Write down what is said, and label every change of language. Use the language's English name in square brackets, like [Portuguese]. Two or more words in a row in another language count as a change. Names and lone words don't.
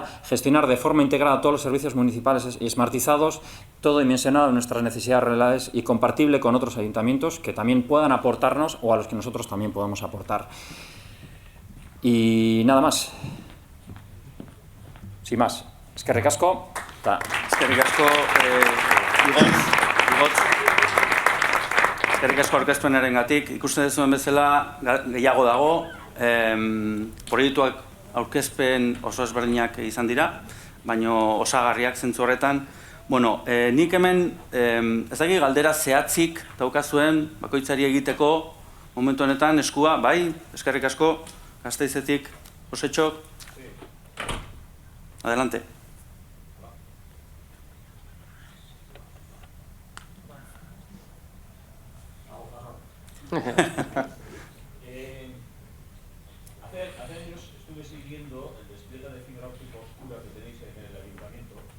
[Spanish] Gestionar de forma integrada todos los servicios municipales y smartizados, todo dimensionado en nuestras necesidades reales y compartible con otros ayuntamientos que también puedan aportarnos, o a los que nosotros también podamos aportar. Y nada más. Sin más. [Basque] Eskerrik asko. Eskerrik asko, Igot. Eskerrik asko aurkezpenarengatik. Ikusten duzuen bezala gehiago dago. Proiektuak aurkezpen oso ezberdinak izan dira, baina osagarriak zentzu horretan. Bueno, nik hemen ez dakit galdera zehatzik daukazuen bakoitzari egiteko momentu honetan eskua, bai? Eskerrik asko, Gasteizetik, Josetxok. [Spanish] Adelante. Hace años estuve siguiendo el despliegue de fibra óptica oscura que tenéis en el ayuntamiento.